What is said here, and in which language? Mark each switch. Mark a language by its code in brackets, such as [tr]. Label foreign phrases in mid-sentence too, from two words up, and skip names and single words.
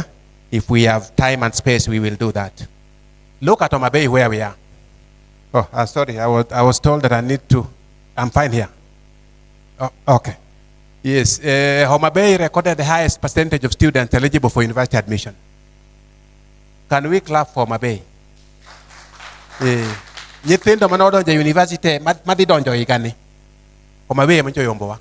[en] If we have time and space, we will do that. Look at Homa Bay where we are. Oh, sorry, I was told that I need to, I'm fine here. Oh, okay. Yes, Homa Bay recorded the highest percentage of students eligible for university admission. Can we clap for Homa Bay? [luo] Nyithindo manodo ja university madhi donjo igani. Homa Bay mancho yombowa.